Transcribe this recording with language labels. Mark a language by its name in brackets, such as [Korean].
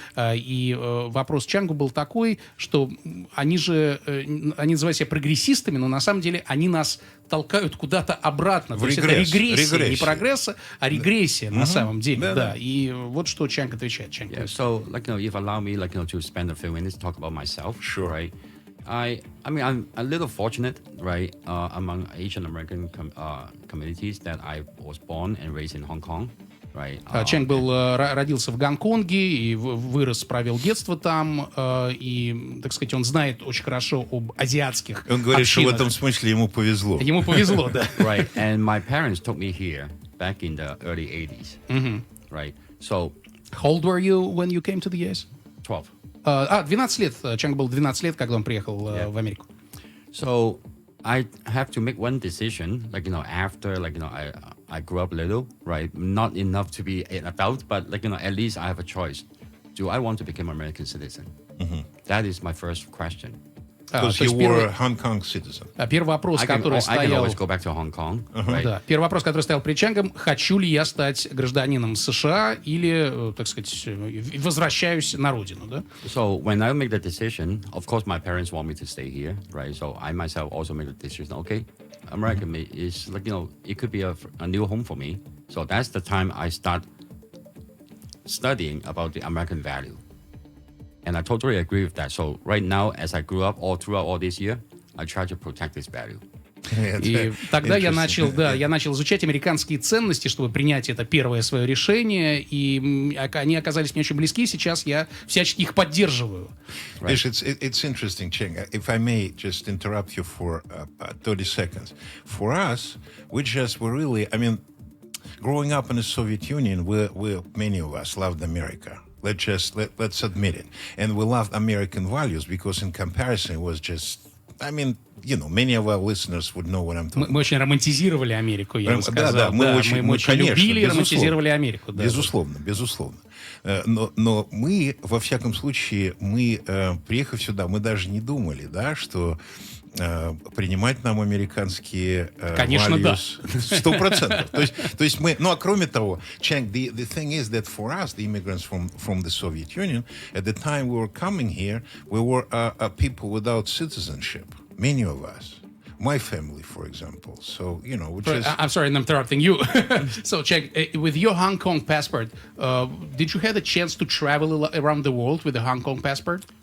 [Russian] И вопрос Чангу был такой, что они называют себя прогрессистами, но на самом деле они нас толкают куда-то обратно. То есть это регрессия. Не прогресса, а регрессия на самом деле. Да. И вот что Чанг отвечает. [English] Yeah, so, if allow me, to spend a few minutes talk about myself. Sure. Right. I mean, I'm a little fortunate, right, among Asian American communities that I was born and raised in Hong Kong. Right. [Russian] Чанг родился в Гонконге и вырос, провел детство там, и, так сказать, он знает очень хорошо об азиатских Он говорит, общинах. что в этом смысле ему повезло. Ему повезло, да. [English] Right. And my parents took me here back in the early 80s. Right. So, How old were you when you came to the US? 12. [Russian] 12 лет. Чанг был 12 лет, когда он приехал в Америку. [English] So, I have to make one decision, after, I grew up a little, right? Not enough to be an adult, but at least I have a choice. Do I want to become an American citizen? That is my first question. Because you were a Hong Kong citizen. [Russian] Первый вопрос, который [English] I can [Russian] стоял... [English] always go back to Hong Kong, right? [Russian] Да, первый вопрос, который стоял перед Чангом: хочу ли я стать гражданином США или, так сказать, возвращаюсь на родину, да? [English] So when I make the decision, of course my parents want me to stay here, right? So I myself also make the decision, okay, America is it could be a new home for me. So that's the time I start studying about the American value. And I totally agree with that. So right now, as I grew up throughout all this year, I try to protect this value. [Russian] И тогда я начал изучать американские ценности, чтобы принять это первое свое решение, и они оказались мне очень близки, сейчас я всячески их поддерживаю. [English] Right. It's interesting, Chang. If I may just interrupt you for 30 seconds. For us, we really, I mean, growing up in the Soviet Union, many of us loved America. Let's admit it. And we loved American values because in comparison it was just, I mean, many of our listeners would know what I'm talking about. [Russian] Мы очень романтизировали Америку, я бы сказал. Да, мы очень любили и романтизировали Америку. Да. Безусловно. Но мы, во всяком случае, приехав сюда, мы даже не думали, да, что принимать нам американские Конечно, да. 100%. То есть мы, кроме того, [English] Chang, the thing is that for us, the immigrants from the Soviet Union, at the time we were coming here, we were people without citizenship, many of us. My family, for example. So, which is... I'm sorry, I'm interrupting you. So, Chang, with your Hong Kong passport, did you have a chance to travel around the world with a Hong Kong passport?